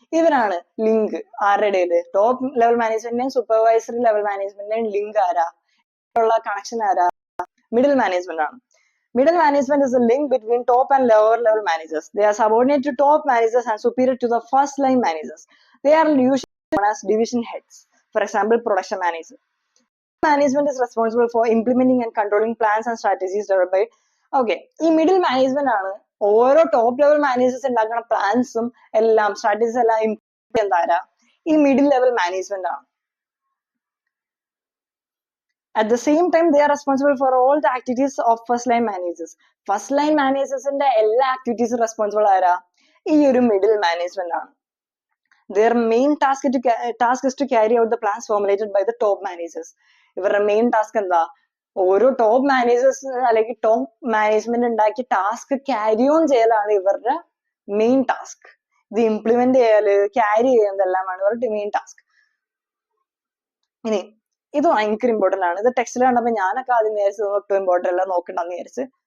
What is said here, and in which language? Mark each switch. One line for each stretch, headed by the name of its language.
Malayalam: ഇവരാണ് ലിങ്ക് ആരുടെ? Top level മാനേജ്മെന്റിന്റെയും supervisory level മാനേജ്മെന്റിന്റെയും link ആരാ? ഉള്ള കണക്ഷൻ ആരാ? മിഡിൽ മാനേജ്മെന്റ് ആണ്.
English: Middle management is a link between top and lower level managers. They are subordinate to top managers and superior to the first line managers. They are usually known as division heads. For example, production manager. Management is responsible for implementing and controlling plans and strategies developed by.
Malayalam: Okay, ഈ middle management ആണ് ഓരോ top level managers ഉണ്ടാക്കുന്ന പ്ലാൻസും എല്ലാം strategies എല്ലാം implement ആരാ? ഈ middle level management ആണ്.
English: At the same time, they are responsible for all the activities of first line managers.
Malayalam: First line managers ന്റെ എല്ലാ ആക്ടിവിറ്റീസും റെസ്പോൺസിബിൾ ആരാ? ഈ ഒരു മിഡിൽ മാനേജ്മെന്റ് ആണ്.
English: Their main task is to carry out the plans formulated by the top managers.
Malayalam: ഇവരുടെ main task എന്താ? ഓരോ ടോപ്പ് മാനേജേഴ്സ് അല്ലെങ്കിൽ ടോപ്പ് മാനേജ്മെന്റ് ഉണ്ടാക്കിയ ടാസ്ക് ക്യാരി ഓൺ ചെയ്യലാണ് ഇവരുടെ മെയിൻ ടാസ്ക്. ഇത് ഇംപ്ലിമെന്റ് ചെയ്യല്, ക്യാരി ചെയ്യുന്നതെല്ലാമാണ് ഇവരുടെ മെയിൻ ടാസ്ക്. ഇനി ഇത് ഭയങ്കര ഇമ്പോർട്ടന്റ് ആണ്. ഇത് ടെക്സ്റ്റിൽ കണ്ടപ്പോ ഞാനൊക്കെ ആദ്യം വിചാരിച്ചത് ഒട്ടും ഇമ്പോർട്ടന്റ് അല്ല, നോക്കണ്ടെന്ന് വിചാരിച്ച്.